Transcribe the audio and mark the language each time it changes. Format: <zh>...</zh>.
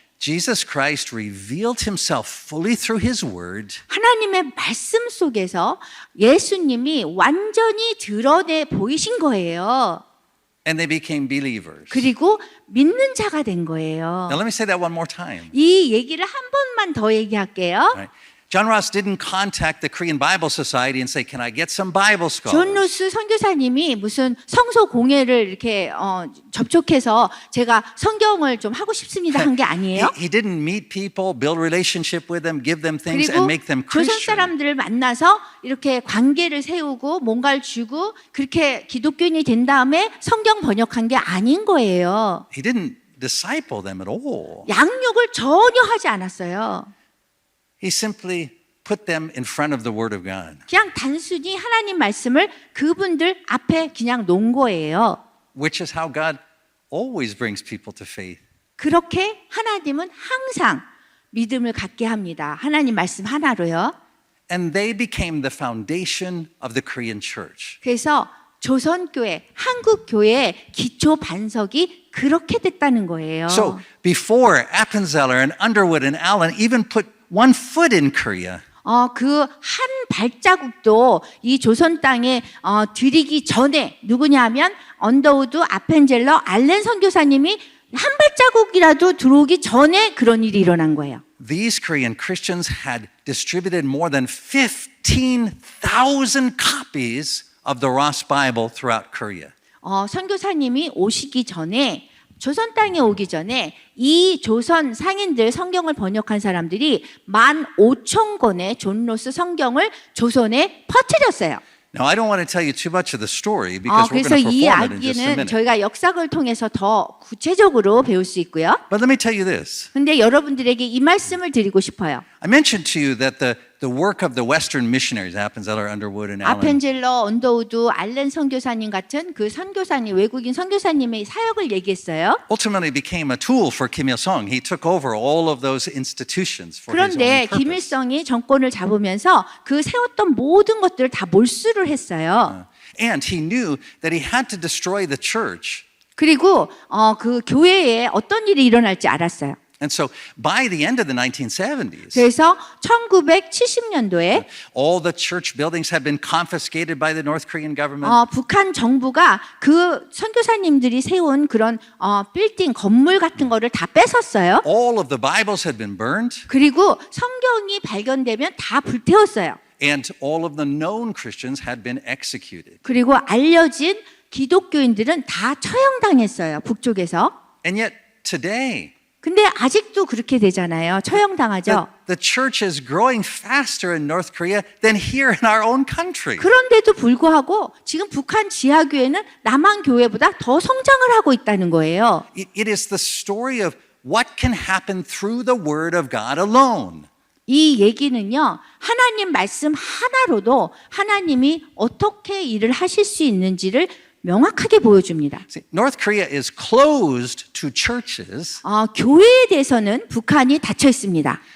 <en>Jesus Christ revealed himself fully through his word</en> <ko>하나님의 말씀 속에서 예수님이 완전히 드러내 보이신 거예요.</ko> <en>and they became believers.</en> <ko>그리고 믿는 자가 된 거예요.</ko> <en>Now let me say that one more time.</en> <ko>이 얘기를 한 번만 더 얘기할게요.</ko> <en>Right? John Ross didn't contact the Korean Bible Society and say, "Can I get some Bible</en> <ko>존</ko> <en>scholars?"</en> <ko>루스 선교사님이 무슨 성서 공회를 이렇게 접촉해서 제가 성경을 좀 하고 싶습니다 한 게 아니에요.</ko> <en>He didn't meet people, build relationship with them, give them things,</en> <ko>그리고</ko> <en>and make them</en> <ko>조선</ko> <en>Christian.</en> <ko>사람들을 만나서 이렇게 관계를 세우고 뭔가를 주고 그렇게 기독교인이 된 다음에 성경 번역한 게 아닌 거예요.</ko> <en>He didn't disciple them at all.</en> <ko>양육을 전혀 하지 않았어요.</ko> <en>He simply put them in front of the Word of God,</en> <ko>그냥 단순히 하나님 말씀을 그분들 앞에 그냥 놓은 거예요.</ko> <en>which is how God always brings people to faith.</en> <ko>그렇게 하나님은 항상 믿음을 갖게 합니다. 하나님 말씀 하나로요.</ko> <en>And they became the foundation of the Korean church.</en> <ko>그래서 조선교회, 한국교회의 기초 반석이 그렇게 됐다는 거예요.</ko> <en>So before Appenzeller and Underwood and Allen even put one foot in Korea,</en> <ko>그 한 발자국도 이 조선 땅에 들이기 전에 누구냐면 언더우드, 아펜젤러, 알렌 선교사님이 한 발자국이라도 들어오기 전에 그런 일이 일어난 거예요.</ko> <en>these Korean Christians had distributed more than 15,000 copies of the Ross Bible throughout Korea.</en> <ko>선교사님이 오시기 전에 조선 땅에 오기 전에 이 조선 상인들 성경을 번역한 사람들이 15,000권의 존 로스 성경을 조선에 퍼뜨렸어요.</ko> <en>Now, I don't want to tell you too much of the story because we're</en> <ko>그래서</ko> <en>going to</en> <ko>이</ko> <en>perform it in just a minute.</en> <ko>저희가 역사를 통해서 더 구체적으로 배울 수 있고요.</ko> <en>But let me tell you this.</en> <ko>근데 여러분들에게 이 말씀을 드리고 싶어요.</ko> <en>I mentioned to you that the work of the Western missionaries, Appenzeller, Underwood, and Allen,</en> <ko>아펜젤러, 언더우드, 알렌 선교사님 같은 그 선교사님, 외국인 선교사님의 사역을 얘기했어요.</ko> <en>ultimately became a tool for Kim Il-sung. He took over all of those institutions for his own</en> <ko>그런데</ko> <en>purpose.</en> <ko>김일성이 정권을 잡으면서 그 세웠던 모든 것들을 다 몰수를 했어요.</ko> <en>And he knew that he had to destroy the church.</en> <ko>그리고 그 교회에 어떤 일이 일어날지 알았어요.</ko> <en>And so by the end of the 1970s,</en> <ko>그래서 1970년도에</ko> <en>all the church buildings had been confiscated by the North Korean government.</en> <ko>북한 정부가 그 선교사님들이 세운 그런 빌딩 건물 같은 거를 다 뺏었어요.</ko> <en>All of the Bibles had been burned,</en> <ko>그리고 성경이 발견되면 다 불태웠어요.</ko> <en>and all of the known Christians had been executed.</en> <ko>그리고 알려진 기독교인들은 다 처형당했어요. 북쪽에서.</ko> <en>And yet today,</en> <ko>근데 아직도 그렇게 되잖아요. 처형당하죠.</ko> <en>the church is growing faster in North Korea than here in our own country.</en> <ko>그런데도 불구하고 지금 북한 지하교회는 남한 교회보다 더 성장을 하고 있다는 거예요.</ko> <en>It is the story of what can happen through the Word of God alone.</en> <ko>이 얘기는요, 하나님 말씀 하나로도 하나님이 어떻게 일을 하실 수 있는지를 명확하게 보여줍니다.</ko> <en>See, North Korea is closed to churches,</en> <ko>교회에 대해서는 북한이 닫혀 있습니다.</ko>